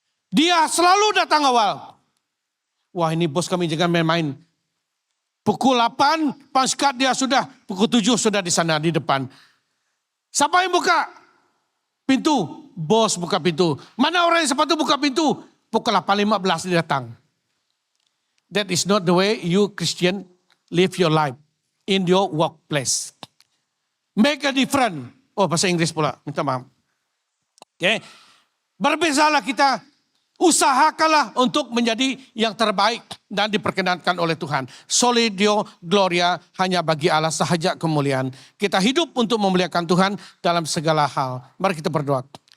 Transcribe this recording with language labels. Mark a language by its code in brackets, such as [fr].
[ms] Dia selalu datang awal. Wah, ini bos kami jangan main-main. Pukul 8, paskat dia sudah, pukul 7 sudah di sana di depan. Siapa yang buka pintu? Bos buka pintu. Mana orang yang sepatu buka pintu? Pukul 8.15 dia datang. [en] That is not the way you Christian live your life in your workplace. Make a difference. [ms] Oh, bahasa Inggris pula, minta maaf. Okay. Berbezalah kita. Usahakanlah untuk menjadi yang terbaik dan diperkenankan oleh Tuhan. [la] Soli Deo Gloria, [ms] hanya bagi Allah sahaja kemuliaan. Kita hidup untuk memuliakan Tuhan dalam segala hal. Mari kita berdoa.